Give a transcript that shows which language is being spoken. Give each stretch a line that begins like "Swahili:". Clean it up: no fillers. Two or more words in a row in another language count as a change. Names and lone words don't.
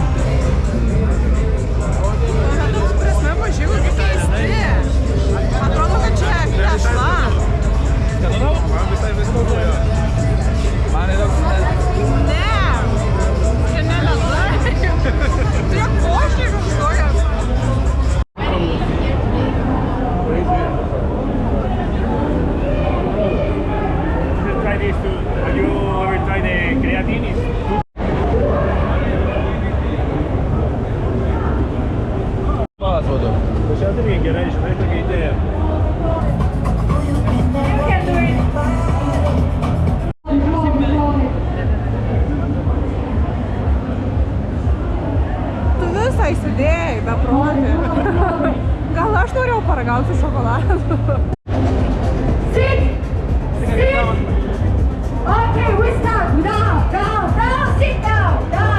Lithuanian: Toks prasme pažiūrėjau, kaip keisti. Atrodo, kad čia tešla. Man visai viskas buvo. Man įdomus. Ne. Čia ne ledai. Čia košė kažkokia.
English: Try this too. Have you ever tried the creatine? Palas vadu.
Lithuanian: Dažniausiai irgi gerai, žinai, tokia idėja. Tu visą įsidėjai, beprotį. Gal aš norėjau paragauti šokoladų?
English: Sit! Okay, we start. Down, down, down, sit down, down.